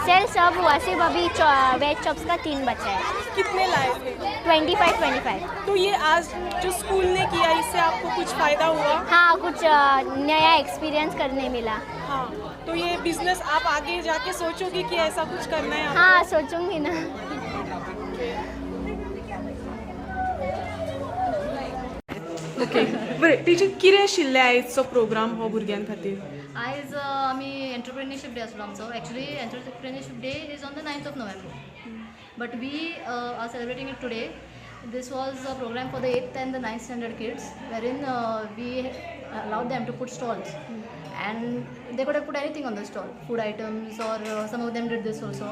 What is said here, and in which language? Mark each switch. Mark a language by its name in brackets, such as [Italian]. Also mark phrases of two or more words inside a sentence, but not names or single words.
[Hindi] सेल सब हुआ, सिर्फ अभी [English] veg chops [Hindi] का 3 बचा है. कितने लाए थे? 25. तो ये आज जो स्कूल ने किया इससे आपको कुछ फायदा हुआ? हाँ, कुछ नया एक्सपीरियंस करने मिला. हाँ. तो ये बिजनेस आप आगे जाके सोचोगे कि ऐसा कुछ करना है आपको? हाँ, सोचूंगी ना. ओके. [Konkani] बरें टीचर, कितें आशिल्लें आयजचो प्रोग्राम हो भुरग्यां खातीर? आयज आमी [English] entrepreneurship day [Konkani] आसलो आमचो. [English] Actually entrepreneurship day is on the 9th of November, but we are celebrating it today. This was a program for the 8th and the 9th standard kids, wherein we allowed them to put stalls, and they could have put anything on the stall, food items, or some of them did this also.